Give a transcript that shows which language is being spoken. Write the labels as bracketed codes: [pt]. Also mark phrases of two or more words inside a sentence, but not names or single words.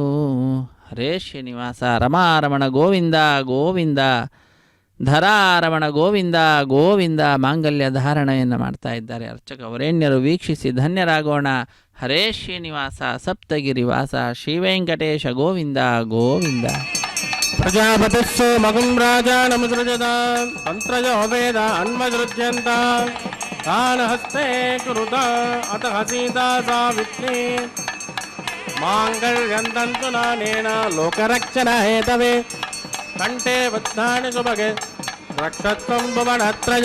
[kn] ಹರೇ ಶ್ರೀನಿವಾಸ ರಮಾರಮಣ ಗೋವಿಂದ ಗೋವಿಂದ, ಧರಾರಮಣ ಗೋವಿಂದ ಗೋವಿಂದ. ಮಾಂಗಲ್ಯ ಧಾರಣೆಯನ್ನು ಮಾಡ್ತಾ ಇದ್ದಾರೆ ಅರ್ಚಕ ವರೇಣ್ಯರು. ವೀಕ್ಷಿಸಿ ಧನ್ಯರಾಗೋಣ. ಹರೇ ಶ್ರೀನಿವಾಸ ಸಪ್ತಗಿರಿವಾಸ ಶ್ರೀವೆಂಕಟೇಶ ಗೋವಿಂದ ಗೋವಿಂದ. [sa] ಪ್ರಜಾಪತಿಸ್ಸು ಮಗುಂ ರಾಜ ನಮಸೃಜದ ತಂತ್ರಜ ವೇದ ಅನ್ಮಸೃಜ್ಯಂತ ತಾನ ಹಸ್ತೆ ಕುರುತ ಅತ ಹಸೀತಾ ಸಾವಿತ್ರಿ ಮಾಂಗಲ್ಯಂತಂತು ನಾನೇನ ಲೋಕರಕ್ಷಣ ಹೇತವೇ ಕಂಠೆ ಬದ್ಧಾನಿ ಸುಭಗೆ ರಕ್ಷತ್ವಂ ಭುವನತ್ರಜ.